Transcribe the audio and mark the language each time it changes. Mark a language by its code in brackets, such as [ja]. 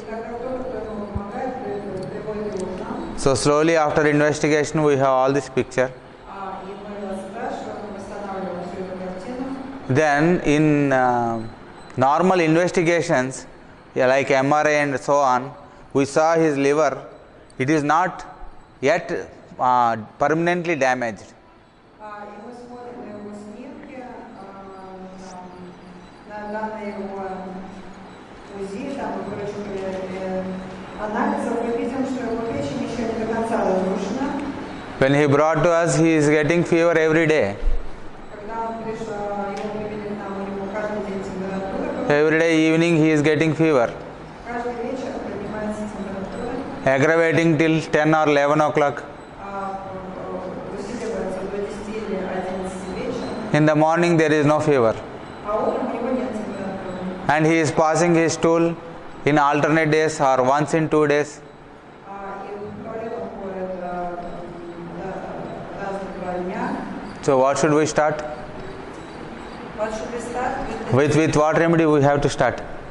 [ru] И когда кто-то, кто ему помогает, приводит его к нам, [en] So slowly after investigation we have all this picture. [ru] и мы спрашиваем, восстанавливаем всю эту картину. [en] Then in normal investigations, like MRI and so on, we saw his liver. It is not yet permanently damaged. [ru] И мы смотрим на его снимки, на его УЗИ, там, короче, анализов, мы видим, что его печень еще не до конца разрушена. [en] When he brought to us, he is getting fever every day. [ru] Когда он пришел, его привели к нам, у него каждый день температура. [en] Every day evening he is getting fever, [ru] Каждый вечер поднимается температура, [en] aggravating till 10 or 11 o'clock. [ru] усиливается до 10 или 11 вечера, [en] In the morning there is no fever. [ru] а утром у него нет температуры. [en] And he is passing his stool in alternate days or once in 2 days. [ru] И в туалет он ходит раз в 2 дня. [en] So what should we start? What should we start with? With what remedy we have to start?